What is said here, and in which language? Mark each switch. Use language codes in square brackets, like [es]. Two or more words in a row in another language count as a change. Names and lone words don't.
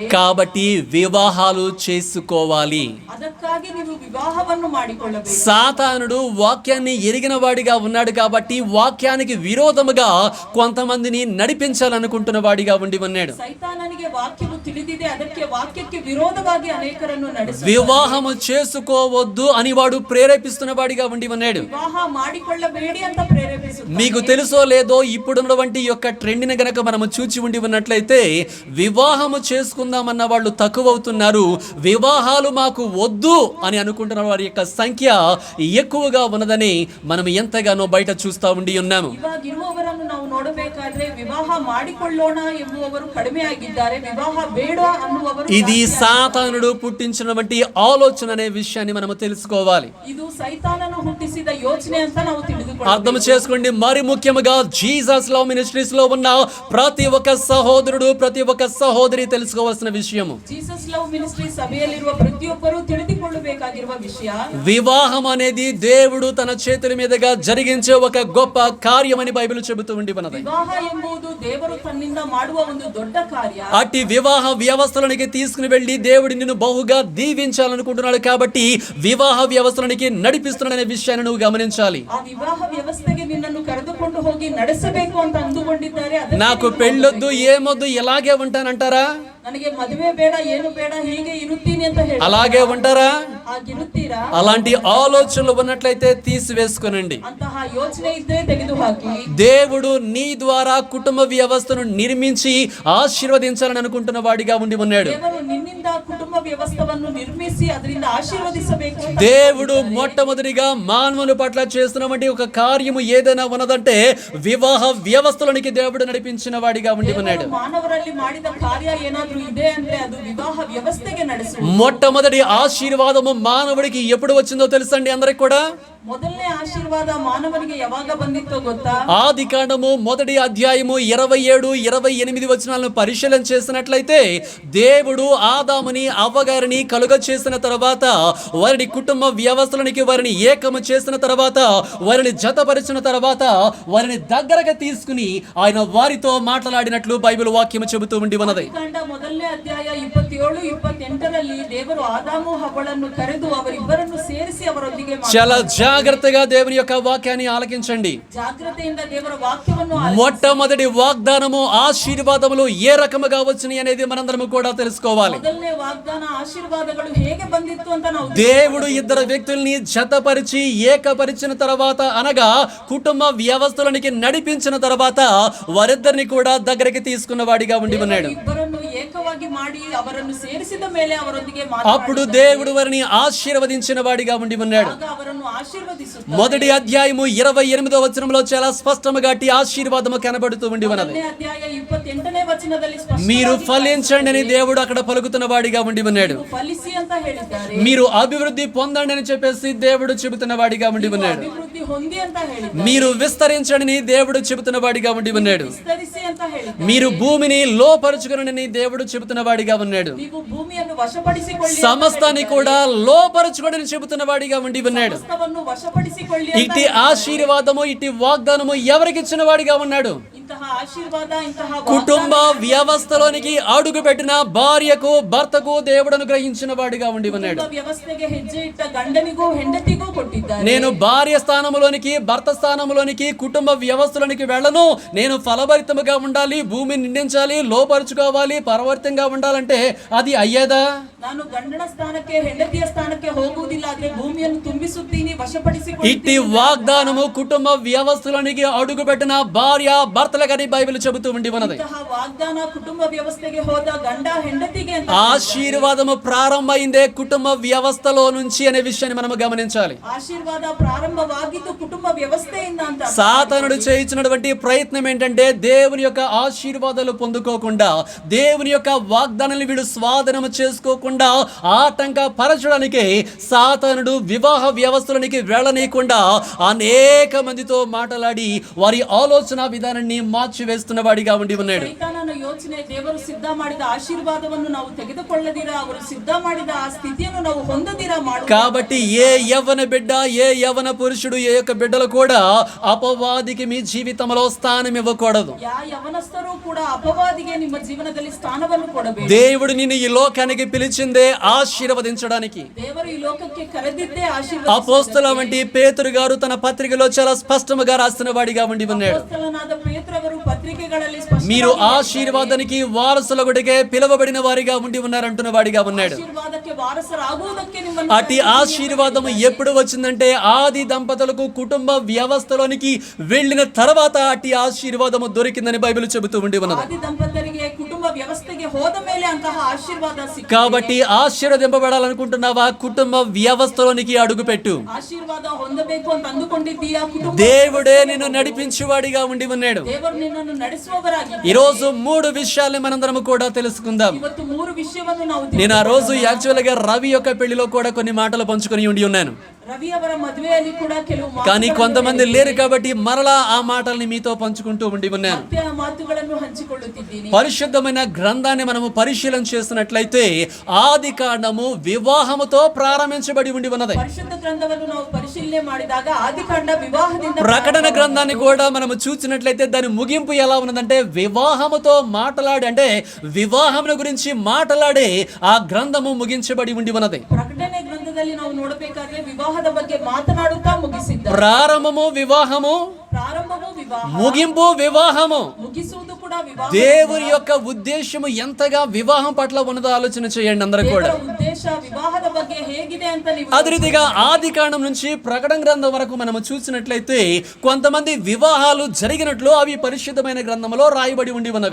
[te] కాబట్టి వివాహాలు చేసుకోవాలి. [kn] ಅದಕ್ಕಾಗಿ ನೀವು ವಿವಾಹವನ್ನು ಮಾಡಿಕೊಳ್ಳಬೇಕು. [te] సాతానుడు వాక్యాన్ని ఎరిగిన వాడిగా ఉన్నాడు కాబట్టి వాక్యానికి విరోధముగా కొంతమందిని నడిపించాలనుకుంటున్న వాడిగా ఉండి ఉన్నాడు. [kn] ಸೈತಾನನಿಗೆ ವಾಕ್ಯವು ತಿಳಿದಿದೆ, ಅದಕ್ಕೆ ವಾಕ್ಯಕ್ಕೆ ವಿರೋಧವಾಗಿ ಅನೇಕರನ್ನು ನಡೆಸುತ್ತಾನೆ. [te] వివాహము చేసుకోవద్దు అని వాడు ప్రేరేపిస్తున్న వాడిగా ఉండి ఉన్నాడు. [kn] ವಿವಾಹ ಮಾಡಿಕೊಳ್ಳಬೇಡಿ ಅಂತ ಪ್ರೇರೇಪಿಸುತ್ತಾನೆ. [te] మీకు తెలుసో లేదో ఇప్పుడున్నటువంటి యొక్క ట్రెండ్ని గనక మనము చూచి ఉండి ఉన్నట్లయితే వివాహము చేసుకుందామన్న వాళ్ళు తక్కువ అవుతున్నారు. వివాహాలు మాకు వద్దు అని అనుకుంటున్న వారి యొక్క సంఖ్య ఎక్కువగా ఉన్నదని మనం ఎంతగానో బయట చూస్తా ఉండి ఉన్నాము. [kn] ಇವಾಗಿರುವವರನ್ನು ನಾವು ನೋಡಬೇಕಾದ್ರೆ ವಿವಾಹ ಮಾಡಿಕೊಳ್ಳೋಣ ಎಂಬುವವರು ಕಡಿಮೆ ಆಗಿದ್ದಾರೆ, ವಿವಾಹ ಬೇಡ ಅನ್ನುವರು. [te] ఇది సాతానుడు పుట్టించినటువంటి ఆలోచన అనే విషయాన్ని మనము తెలుసుకోవాలి. [kn] ಇದು ಸೈತಾನನು ಹುಟ್ಟಿಸಿದ ಯೋಚನೆ ಅಂತ ನಾವು ತಿಳಿದುಕೊಳ್ಳಬೇಕು. [te] అర్థం చేసుకోండి. మరి ముఖ్యంగా జీసస్ లవ్ మినిస్ట్రీస్ లో ఉన్న ప్రతి ఒక్క సహోదరుడు, ప్రతి ఒక్క సహోదరి తెలుసుకోవాల్సిన విషయము, [kn] ಜೀಸಸ್ ಲವ್ ಮಿನಿಸ್ಟ್ರಿ ಸಭೆಯಲ್ಲಿರುವ ಪ್ರತಿಯೊಬ್ಬರು ತಿಳಿದುಕೊಳ್ಳಬೇಕಾಗಿರುವ ವಿಷಯ, [te] వివాహం అనేది దేవుడు తన చేతుల మీదుగా జరిగించే ఒక గొప్ప కార్యమని బైబిల్ చెబుతూ ఉండి ఉన్నది. [kn] ವಿವಾಹ ಎಂಬುದು ದೇವರು ತನ್ನಿಂದ ಮಾಡುವ ಒಂದು ದೊಡ್ಡ ಕಾರ್ಯ. [te] అట్టి వివాహ వ్యవస్థలోనికి తీసుకుని వెళ్ళి దేవుడు నిన్ను బహుగా దీవించాలనుకుంటున్నాడు. కాబట్టి వివాహ వ్యవస్థలోనికి నడిపిస్తున్నాడనే విషయాన్ని నువ్వు గమనించాలి. [kn] ಆ ವಿವಾಹ ವ್ಯವಸ್ಥೆಗೆ ನಿನ್ನನ್ನು ಕರೆದುಕೊಂಡು ಹೋಗಿ ನಡೆಸಬೇಕು ಅಂತ ಅಂದುಕೊಂಡಿದ್ದಾರೆ. [te] నాకు పెళ్ళొద్దు, ఏమొద్దు, ఇలాగే ఉంటానంటారా? [kn] ನನಗೆ ಮದುವೆ ಬೇಡ, ಏನು ಬೇಡ, ಹೀಗೆ ಇರುತ್ತೀನಿ ಅಂತ ಹೇಳಿ [te] అలాగే ఉంటారా? [kn] ಹಾಗಿರುತ್ತೀರಾ? [te] అలాంటి ఆలోచనలు ఉన్నట్లయితే తీసివేసుకొనండి. [kn] ಅಂತಹ ಯೋಚನೆ ಇದ್ದರೆ ತೆಗೆದುಹಾಕಿ. [te] దేవుడు నీ ద్వారా కుటుంబ వ్యవస్థను నిర్మించి ఆశీర్వదించాలని అనుకుంటున్న వాడిగా ఉండి ఉన్నాడు. [kn] ದೇವರು ನಿನ್ನಿಂದ ಕುಟುಂಬ ವ್ಯವಸ್ಥೆಯನ್ನು ನಿರ್ಮಿಸಿ ಅದರಿಂದ ಆಶೀರ್ವದಿಸಬೇಕು. [te] దేవుడు మొట్టమొదటిగా మానవుని పట్ల చేస్తున్నటువంటి ఒక కార్యము ఏదైనా ఉన్నదంటే వివాహ వ్యవస్థలోనికి దేవుడు నడిపించిన వాడిగా ఉండి ఉన్నాడు. [kn] ಮಾನವರಲ್ಲಿ ಮಾಡಿದ ಕಾರ್ಯ ಏನಾದ್ರೂ ಇದೆ ಅಂದ್ರೆ ಅದು ವಿವಾಹ ವ್ಯವಸ್ಥೆಗೆ ನಡೆಸುವುದು. [te] మొట్టమొదటి ఆశీర్వాదము మానవుడికి ఎప్పుడు వచ్చిందో తెలుసండి అందరికి కూడా? [kn] ಮೊದಲನೇ ಆಶೀರ್ವಾದ ಮಾನವನಿಗೆ ಯಾವಾಗ ಬಂದಿತ್ತೋ ಗೊತ್ತಾ? [te] ఆది కాండము 1వ అధ్యాయము 27, 28 వచనాలను పరిశీలన చేసినట్లయితే దేవుడు ఆదాముని, అవ్వగారిని కలుగ చేసిన తర్వాత, వారిని కుటుంబ వ్యవస్థలోనికి వారిని ఏకము చేసిన తర్వాత, వారిని జతపరిచిన తర్వాత, వారిని దగ్గరగా తీసుకుని ఆయన వారితో మాట్లాడినట్లు బైబిల్ వాక్యము చెబుతూ ఉండి ఉన్నది. [kn] ಕಾಂಡ 1ನೇ ಅಧ್ಯಾಯ 27, 28ರಲ್ಲಿ ದೇವರು ಆದಾಮು ಹವ್ವಳನ್ನು ಕರೆದು ಅವರಿಬ್ಬರನ್ನು ಸೇರಿಸಿ ಅವರೊಂದಿಗೆ [te] చాలా జాగ్రత్తగా దేవుని యొక్క వాక్యాన్ని ఆలకించండి. [kn] ಜಾಗ್ರತ್ತಾಗಿ ದೇವರ ವಾಕ್ಯವನ್ನು [te] మొట్టమొదటి వాగ్దానము, ఆశీర్వాదములు ఏ రకముగా వచ్చినాయి అనేది మనందరము కూడా తెలుసుకోవాలి. [kn] ಮೊದಲನೇ ವಾಗ್ದಾನ, ಆಶೀರ್ವಾದಗಳು ಹೇಗೆ ಬಂದಿತ್ತು ಅಂತ ನಾವು [te] దేవుడు ఇద్దరు వ్యక్తుల్ని జతపరిచి ఏకపరిచిన తర్వాత, అనగా కుటుంబ వ్యవస్థలోనికి నడిపించిన తర్వాత వారిద్దరిని కూడా దగ్గరికి తీసుకున్న వాడిగా ఉండి ఉన్నాడు. [kn] ಇಬ್ಬರನ್ನು ಏಕವಾಗಿ ಭಾಗವಾಗಿ ಮಾಡಿ ಅವರನ್ನು ಸೇರಿಸಿದ ಮೇಲೆ ಅವರೊಂದಿಗೆ [te] అప్పుడు దేవుడు వారిని ఆశీర్వదించిన వాడిగా ఉండి ఉన్నాడు. [kn] ಆಗ ಅವರನ್ನು ಆಶೀರ್ವದಿಸುತ್ತಾನೆ. [te] మొదటి అధ్యాయము 28వ వచనంలో చాలా స్పష్టంగా అట్టి ఆశీర్వాదము కనబడుతూ ఉండి ఉన్నది. [kn] ಮೊದಲನೇ ಅಧ್ಯಾಯ 28ನೇ ವಚನದಲ್ಲಿ [te] మీరు [kn] ಸ್ಪಷ್ಟವಾಗಿ [te] ఫలించండి అని దేవుడు అక్కడ పలుకుతున్న వాడిగా ఉండి ఉన్నాడు. [kn] ಫಲಿಸಿ ಅಂತ ಹೇಳಿದ್ದಾರೆ. [te] మీరు అభివృద్ధి పొందండి అని చెప్పేసి దేవుడు చెబుతున్న వాడిగా ఉండి ఉన్నాడు. [kn] ಅಭಿವೃದ್ಧಿ ಹೊಂದಿ ಅಂತ ಹೇಳಿದ್ದಾರೆ. [te] మీరు విస్తరించండి అని దేవుడు చెబుతున్న వాడిగా ఉండి ఉన్నాడు. [kn] ವಿಸ್ತರಿಸಿ ಅಂತ ಹೇಳಿದ್ದಾರೆ. [te] మీరు భూమిని లోపరుచుకునని దేవుడు చెబుతున్న వాడిగా ఉన్నాడు. [kn] ನೀವು ಭೂಮಿಯನ್ನು ವಶಪಡಿಸಿಕೊಳ್ಳಿ, [te] సమస్తాన్ని కూడా లోపరుచుకోడని చెబుతున్న వాడిగా ఉండి ఉన్నాడు. [kn] ಸಮಸ್ತವನ್ನು ವಶಪಡಿಸಿಕೊಳ್ಳಿ ಅಂತ [te] ఇట్టి ఆశీర్వాదము ఇట్టి వాగ్దానము ఎవరికి ఇచ్చిన వాడిగా ఉన్నాడు? [kn] ಇಂತಹ ಆಶೀರ್ವಾದ ಇಂತಹ [te] కుటుంబ వ్యవస్థలోనికి అడుగు పెట్టిన భార్యకు భర్తకు దేవుడు అనుగ్రహించిన వాడిగా ఉండి ఉన్నాడు. [kn] ವ್ಯವಸ್ಥೆಗೆ ಹೆಜ್ಜೆ ಇಟ್ಟ ಗಂಡನಿಗೂ ಹೆಂಡತಿಗೂ ಕೊಟ್ಟಿದ್ದಾರೆ. [te] నేను భార్య స్థానంలోనికి భర్త స్థానంలోనికి కుటుంబ వ్యవస్థలోనికి వెళ్ళను, నేను ఫలభరితముగా ఉండాలి, భూమిని నిండించాలి, లోపరుచుకోవాలి, పరవర్తంగా ఉండాలంటే అది అయ్యేదా? [kn] ನಾನು ಗಂಡನ ಸ್ಥಾನಕ್ಕೆ ಹೆಂಡತಿಯ ಸ್ಥಾನಕ್ಕೆ ಹೋಗುವುದಿಲ್ಲ, ಆದ್ರೆ ಭೂಮಿಯನ್ನು ತುಂಬಿಸುತ್ತೀನಿ, ವಶಪಡಿಸಿಕೊಳ್ಳುತ್ತೀನಿ. [te] ఇట్టి వాగ్దానము కుటుంబ వ్యవస్థలోనికి అడుగు పెట్టిన భార్య భర్తలకని బైబిల్ చెబుతూ ఉండి ఉన్నది. [kn] ಇಂತಹ ವಾಗ್ದಾನ ಕುಟುಂಬ ವ್ಯವಸ್ಥೆಗೆ ಹೋದ ಗಂಡ ಹೆಂಡತಿಗೆ ಅಂತ [te] ఆశీర్వాదము ప్రారంభమైందే కుటుంబ వ్యవస్థలో నుంచి అనే విషయాన్ని మనం గమనించాలి. [kn] ಆಶೀರ್ವಾದ ಪ್ರಾರಂಭವಾಗಿದ್ದು ಕುಟುಂಬ ವ್ಯವಸ್ಥೆಯಿಂದ ಅಂತ. [te] సాతానుడు చేయించినటువంటి ప్రయత్నం ఏంటంటే దేవుని యొక్క ఆశీర్వాదాలు పొందుకోకుండా, దేవుని యొక్క వాగ్దానాన్ని వీడు స్వాధీనం చేసుకోకుండా ఆటంక పరచడానికి సాతానుడు వివాహ వ్యవస్థలోనికి వెళ్ళనీయకుండా అనేక మందితో మాట్లాడి వారి ఆలోచన విధానాన్ని మార్చివేస్తున్న వాడిగా ఉండి ఉన్నాడు. [kn] ಸೈತಾನನ ಯೋಚನೆ, ದೇವರು ಸಿದ್ಧ ಮಾಡಿದ ಆಶೀರ್ವಾದವನ್ನು ನಾವು ತೆಗೆದುಕೊಳ್ಳದಿರ, ಅವರು ಸಿದ್ಧ ಮಾಡಿದ ಆ ಸ್ಥಿತಿಯನ್ನು ನಾವು ಹೊಂದದಿರ ಮಾಡುವ. [te] కాబట్టి ఏ యవ్వన బిడ్డ, ఏ యవ్వన పురుషుడు, ఏ యొక్క బిడ్డలు కూడా అపవాదికి మీ జీవితంలో స్థానం ఇవ్వకూడదు. [kn] ಯವನಸ್ಥರು ಕೂಡ ಅಪವಾದಿಗೆ ನಿಮ್ಮ ಜೀವನದಲ್ಲಿ ಸ್ಥಾನವನ್ನು ಕೊಡಬೇಕು. [te] దేవుడు నిన్ను ఈ లోకానికి పిలిచిందే ఆశీర్వదించడానికి. [kn] ದೇವರು ಈ ಲೋಕಕ್ಕೆ ಕರೆದಿದ್ದೇ ಆಶೀರ್ವಾದ. [te] అపోస్తల వంటి పేతురు గారు తన పత్రికలో చాలా స్పష్టంగా రాసిన వాడిగా ఉండి ఉన్నాడు. [kn] ಅಪೊಸ್ತಲನಾದ ಪೇತ್ರವರು ಪತ್ರಿಕೆಗಳಲ್ಲಿ ಸ್ಪಷ್ಟವಾಗಿ [te] మీరు ఆశీర్వాదానికి వారసులగుడికే పిలువబడిన వారిగా ఉండి ఉన్నారంటున్న వాడిగా ఉన్నాడు. [kn] ಆಶೀರ್ವಾದಕ್ಕೆ ವಾರಸರಾಗುವುದಕ್ಕೆ ನಿಮ್ಮನ್ನು [te] అటు ఆశీర్వాదం ఎప్పుడు వచ్చిందంటే ఆది దంపతులకు కుటుంబ వ్యవస్థలోనికి వెళ్ళిన తర్వాత అటు ఆశీర్వాదము దొరికిందని బైబిల్ చెబుతూ ఉండి ఉన్నది. [kn] ಆದಿ ದಂಪತರಿಗೆ ಕುಟುಂಬ ವ್ಯವಸ್ಥೆಗೆ ಹೋದ ಮೇಲೆ ಅಂತಹ ಆಶೀರ್ವಾದ ಸಿಕ್ಕಿದೆ. [te] కాబట్టి ఆశీర్వదింపబడాలనుకుంటున్నావా? కుటుంబ వ్యవస్థలోనికి అడుగుపెట్టు. [kn] ಆಶೀರ್ವಾದ ಹೊಂದಬೇಕು ಅಂತ ಅಂದುಕೊಂಡಿದ್ದೀಯಾ? ಕುಟುಂಬ [te] దేవుడే నిన్ను నడిపించువాడిగా ఉండి ఉన్నాడు. [kn] ದೇವರು ನಿನ್ನನ್ನು ನಡೆಸುವವರಾಗಿದ್ದಾರೆ. [te] ఈ రోజు 3 విషయాలు మనందరం కూడా తెలుసుకుందాం. [kn] ಇವತ್ತು 3 ವಿಷಯವನ್ನು ನಾವು [te] నేను ఆ రోజు యాక్చువల్ గా రవి యొక్క పెళ్లిలో కూడా కొన్ని మాటలు పంచుకొని ఉండి ఉన్నాను. [kn] ರವಿ ಅವರ ಮದುವೆಯಲ್ಲಿ ಕೂಡ ಕೆಲವು [te] కానీ కొంతమంది లేరు కాబట్టి మరలా ఆ మాటల్ని మీతో పంచుకుంటూ ఉండి ఉన్నాను. [kn] ಮತ್ತೆ ಆ ಮಾತುಗಳನ್ನು ಹಂಚಿಕೊಳ್ಳುತ್ತಿದ್ದೀನಿ. [te] పరిశుద్ధమైన గ్రంథాన్ని మనము పరిశీలన చేస్తున్నట్లయితే ఆది కాండము వివాహముతో ప్రారంభించబడి ఉండి ఉన్నది. [kn] ಪರಿಶುದ್ಧ ಗ್ರಂಥವನ್ನು ನಾವು ಪರಿಶೀಲನೆ ಮಾಡಿದಾಗ ಆದಿಕಾಂಡ ವಿವಾಹದಿಂದ. [te] ప్రకటన గ్రంథాన్ని కూడా మనము చూసినట్లయితే దాని ముగింపు ఎలా ఉన్నదంటే వివాహముతో మాట్లాడి, అంటే వివాహముల గురించి మాట్లాడి ఆ గ్రంథము ముగించబడి ఉండి ఉన్నది. [kn] ಪ್ರಕಟಣೆ ಗ್ರಂಥದಲ್ಲಿ ನಾವು ನೋಡಬೇಕಾದ್ರೆ ವಿವಾಹದ ಬಗ್ಗೆ ಮಾತನಾಡುತ್ತಾ ಮುಗಿಸಿದ್ದಾರೆ. [te] ప్రారంభము వివాహము, [kn] ಪ್ರಾರಂಭವೂ ವಿವಾಹ, [te] ముగింపు వివాహము. [kn] ಮುಗಿಸುವುದು ಕೂಡ ವಿವಾಹ. [te] దేవుని యొక్క ఉద్దేశము ఎంతగా వివాహం పట్ల ఉన్నదో ఆలోచన చేయండి అందరూ కూడా. [kn] ದೇವರ ಉದ್ದೇಶ ವಿವಾಹದ ಬಗ್ಗೆ ಹೇಗಿದೆ ಅಂತ ನೀವು [te] అదే రీతిగా ఆది కాండం నుంచి ప్రకటన గ్రంథం వరకు మనము చూసినట్లయితే కొంతమంది వివాహాలు జరిగినట్లు అవి పరిశుద్ధమైన గ్రంథంలో రాయబడి ఉండి ఉన్నవి.